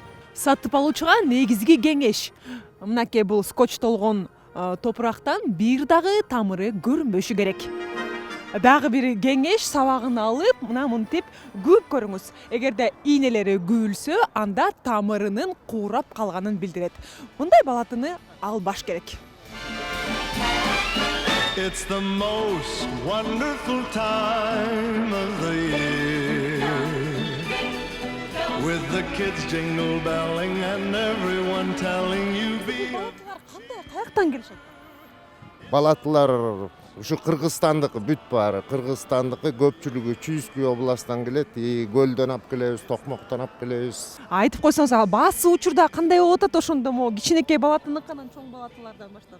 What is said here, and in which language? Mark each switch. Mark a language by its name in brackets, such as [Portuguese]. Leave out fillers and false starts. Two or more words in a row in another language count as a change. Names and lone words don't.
[Kyrgyz] Сатып алуучуга негизги кеңеш: мынакей бул скотчтолгон топурактан бир дагы тамыры көрүнбөшү керек. Дагы бир кеңеш: сабагын алып, мына мынтип күүп көрүңүз. Эгерде ийнелери күүлсө, анда тамырынын куурап калганын билдирет. Мындай балатыны албаш керек. [English] It's the most wonderful time of the year, with the kids jingle belling and everyone telling you be. [Kyrgyz] Каяктан келишет? Балатылар ушу Кыргызстандыкы бүт баары. Кыргызстандыкы көпчүлүгү Чүйүскү областан келет, Көлдөн алып келебиз, Токмоктон алып келебиз. Айтып койсоңуз, баасы учурда кандай болуп атат ошондо мо кичинекей балатыныкынан чоң балатылардан баштап?